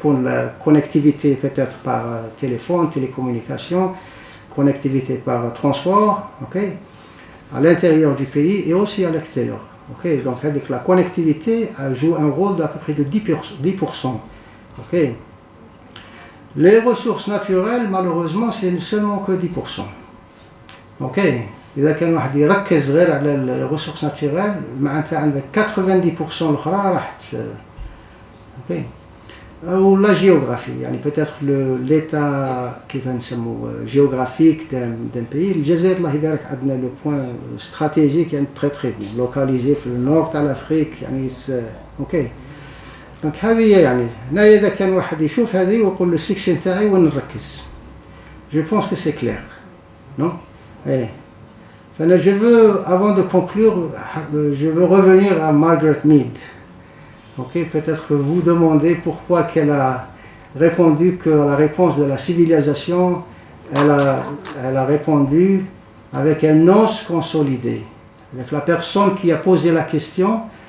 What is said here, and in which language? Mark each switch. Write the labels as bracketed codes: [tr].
[fr] La connectivité peut-être par téléphone, télécommunication, connectivité par transport, OK, à l'intérieur du pays et aussi à l'extérieur. OK. Donc avec la connectivité joue un rôle d'à peu près de 10%. OK. Les ressources naturelles malheureusement c'est seulement que 10%. OK. [ar] إذا كان واحد يركز غير على [fr] الريسورس ناتورال [ar] معناتها عندك 90% الأخرى راحت. OK. [fr] Ou la géographie, يعني peut-être l'état [ar] كيف نسموه [fr] géographique d'un pays. [ar] الجزائر الله يبارك عندنا [fr] le point stratégique [ar] يعني [fr] très très bien localisé [ar] في النورد تاع l'Afrique يعني OK. دونك هذه يعني هنايا إذا كان واحد يشوف هذه ويقول له السكشن تاعي وين نركز. [fr] Je pense que c'est clair. Non? Eh. Je veux, avant de conclure, je veux revenir à Margaret Mead. OK, peut-être que vous demandez pourquoi qu'elle a répondu qu'à la réponse de la civilisation, elle a répondu avec un os consolidé. Avec la personne qui a posé la question,